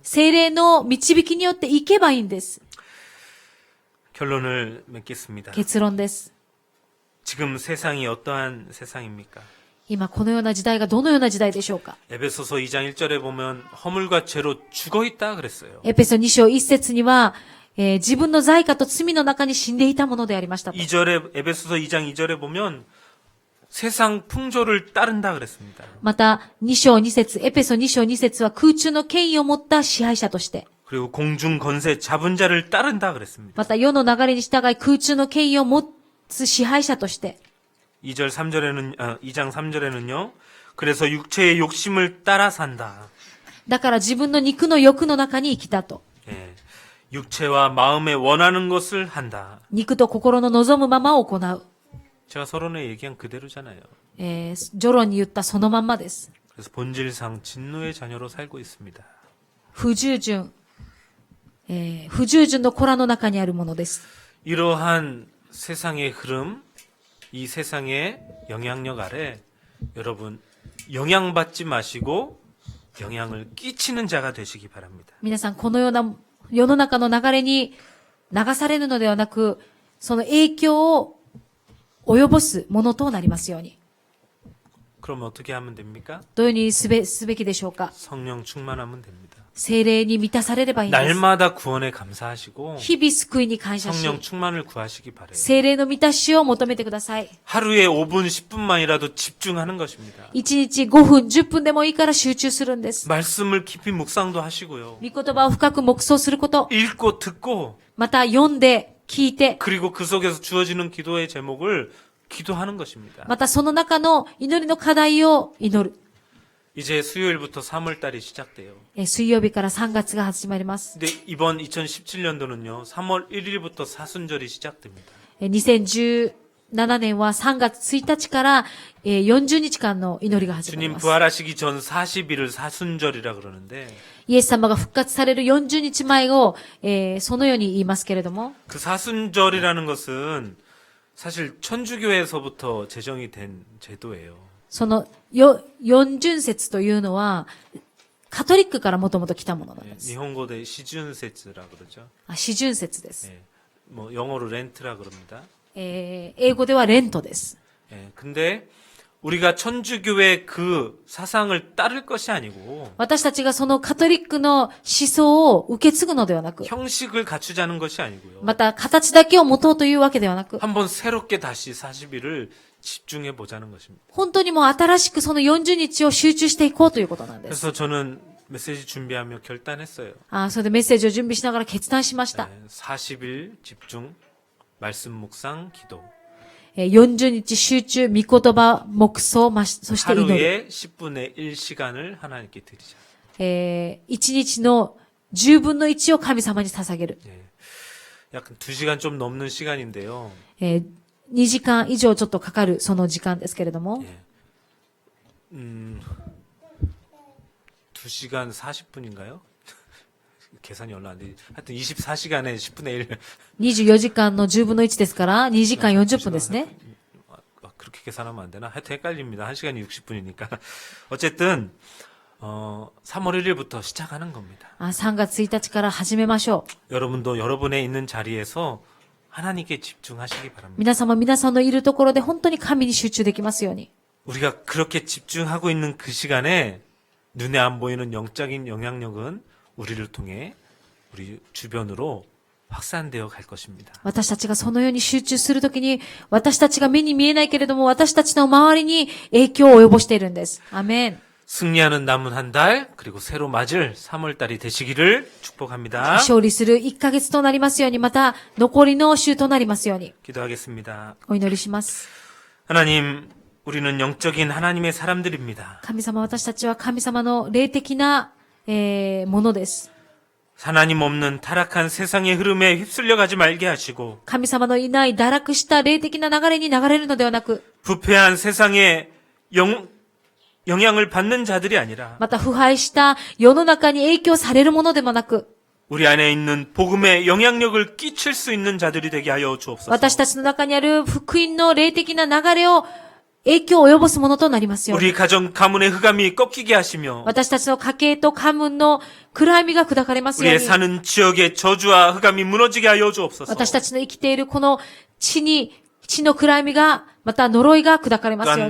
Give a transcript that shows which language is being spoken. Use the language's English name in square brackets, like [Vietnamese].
[Japanese] 聖霊の導きによって行けばいいんです。 [Korean] 결론을 맺겠습니다. [Japanese] 結論です。 [Korean] 지금 세상이 어떠한 세상입니까? [Japanese] 今このような時代がどのような時代でしょうか。 [Korean] 에베소서 2장 1절에 보면 허물과 죄로 죽어 있다 그랬어요. [Japanese] エペソ2章1節には、自分の罪過と罪の中に死んでいたものでありましたと。 [Korean] 2절에 에베소서 2장 2절에 보면 세상 풍조를 따른다 그랬습니다. [Japanese] また、2章2節、エペソ2章2節は空中の権威を持った支配者として、 [Korean] 그리고 공중 건세 잡은 자를 따른다 그랬습니다. [Japanese] また世の流れに従い空中の権威を持つ支配者として、 [Korean] 2장 3절에는요. 그래서 육체의 욕심을 따라 산다. [Japanese] だから自分の肉の欲の中に生きたと。 [Korean] 예. 육체와 마음에 원하는 것을 한다. [Japanese] 肉と心の望むまま行う。 [Korean] 제가 서론에 얘기한 그대로잖아요. [Japanese] 序論に言ったそのまんまです。 [Korean] 그래서 본질상 진노의 자녀로 살고 있습니다. [Japanese] 不従順、不従順の子らの中にあるものです。 [Korean] 이러한 세상의 흐름, 이 세상의 영향력 아래 여러분 영향받지 마시고 영향을 끼치는 자가 되시기 바랍니다. [Japanese] 皆さん、このような世の中の流れに流されるのではなく、その影響を及ぼすものとなりますように。 [Korean] 그럼 어떻게 하면 됩니까? [Japanese] どのようにすべきでしょうか。 [Korean] 성령 충만하면 됩니다. [Japanese] 聖霊に満たされればいいんです。 [Korean] 날마다 구원에 감사하시고 [Japanese] 日々救いに感謝し、 [Korean] 성령 충만을 구하시기 바래요. [Japanese] 聖霊の満たしを求めてください。 [Korean] 하루에 5분, 10분만이라도 집중하는 것입니다. [Japanese] 1日5分、10分でもいいから集中するんです。 [Korean] 말씀을 깊이 묵상도 하시고요. [Japanese] 御言葉を深く黙想すること、 [Korean] 읽고 듣고 [Japanese] また読んで、聞いて、 [Korean] 그리고 그 속에서 주어지는 기도의 제목을 기도하는 것입니다. [Japanese] またその中の祈りの課題を祈る。 [Korean] 이제 수요일부터 3월달이 시작돼요. [Japanese] 水曜日から3月が始まります。 [Korean] 근데 이번 2017년도는요. 3월 1일부터 사순절이 시작됩니다. [Japanese] 2017年は3月1日から40日間の祈りが始まり [Korean] 주님 [Japanese] ます。 [Korean] 부활하시기 전 40일을 사순절이라 그러는데 [Japanese] イエス様が復活される40日前を、そのように言いますけれども、 [Korean] 그 사순절이라는 것은 사실 천주교에서부터 제정이 된 제도예요. [Japanese] その四旬節というのは、カトリックからもともと来たものなんです。 [Korean] 일본어대 시준세츠라 그러죠. [Japanese] 四旬節です。 [Korean] 예, 뭐 영어로 렌트라 그럽니다. [Japanese] 英語ではレントです。 [Korean] 예, 근데 우리가 천주교의 그 사상을 따를 것이 아니고 [Japanese] 私たちがそのカトリックの思想を受け継ぐのではなく、 [Korean] 형식을 갖추자는 것이 아니고요. [Japanese] また形だけを持とうというわけではなく、 [Korean] 한번 새롭게 다시 40일을 집중해 보자는 것입니다. [Japanese] 本当にもう新しくその40日を集中していこうということなんです。 [Korean] 그래서 저는 메시지 준비하며 결단했어요. [Japanese] それでメッセージを準備しながら決断しました。 [Korean] 40일 집중, 말씀 묵상, 기도. [Japanese] 40日集中、御言葉、黙想、そして祈る。 [Korean] 하루에 10분의 1시간을 하나님께 드리자. [Japanese] 1日の10分の1を神様に捧げる。 [Korean] 예. 약간 2시간 좀 넘는 시간인데요. [Japanese] 2時間以上ちょっとかかるその時間ですけれども、 [Korean] 예. 2시간 40분인가요? 계산이 얼마 안 되지. 하여튼 24시간에 10분의 1. [Japanese] 24時間の10分の1ですから、2時間40分ですね。 [Korean] 그렇게 계산하면 안 되나? 하여튼 헷갈립니다. 1시간이 60분이니까. 어쨌든 3월 1일부터 시작하는 겁니다. [Japanese] 3月1日から始めましょう。 [Korean] 여러분도 여러분의 있는 자리에서 하나님께 집중하시기 바랍니다. [Japanese] 皆さんのいるところで本当に神に集中できますように。 [Korean] 우리가 그렇게 집중하고 있는 그 시간에 눈에 안 보이는 영적인 영향력은 우리를 통해 우리 주변으로 확산되어 갈 것입니다. [Japanese] 私たちがそのように集中するときに、私たちが目に見えないけれども、私たちの周りに影響を及ぼしているんです。アメン。 [Korean] 승리하는 남은 한 달, 그리고 새로 맞을 3월 달이 되시기를 축복합니다. [Japanese] 勝利する1ヶ月となりますように、また残りの週となりますように。 [Korean] 기도하겠습니다. [Japanese] お祈りします。 [Korean] 하나님, 우리는 영적인 하나님의 사람들입니다. [Japanese] 神様、私たちは神様の霊的な、ものです。 [Korean] 하나님 없는 타락한 세상의 흐름에 휩쓸려 가지 말게 하시고 [Japanese] 神様のいない堕落した霊的な流れに流れるのではなく、 [Korean] 부패한 세상에 영향을 받는 자들이 아니라 [Japanese] また腐敗した世の中に影響されるものでもなく、 [Korean] 우리 안에 있는 복음의 영향력을 끼칠 수 있는 자들이 되게 하여 주옵소서. [Japanese] 私たちの中にある福音の霊的な流れを影響を及ぼすものとなりますように。 [Korean] 우리 가정 가문의 흑암이 꺾이게 하시며 [Japanese] 私たちの家計と家門の暗闇が砕かれますよう [Korean] 우리의 [Japanese] に。 [Korean] 사는 지역의 저주와 흑암이 무너지게 하여 주옵소서. [Japanese] 私たちの生きているこの地の暗闇が、また呪いが砕かれますよう